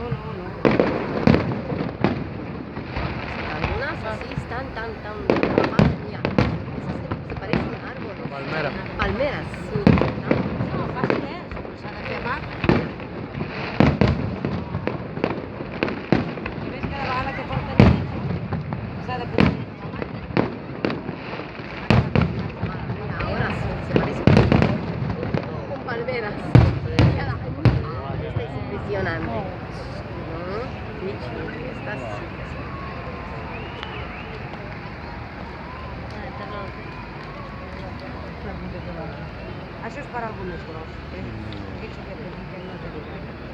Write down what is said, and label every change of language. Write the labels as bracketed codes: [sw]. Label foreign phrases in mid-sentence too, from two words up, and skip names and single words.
[es] Algunas así están tan [ca] Ara. [es] Palmeras. [ca] No, fàcil, s'ha de fer a mà. I ves cada vegada que porten s'ha de posar a la màquina. [es] Ahora sí, se parece con palmeras. Esta es impresionante. Qué chulo. Esta sí. [ca] Això és per algú més gros. Aquest que petit no té gaire.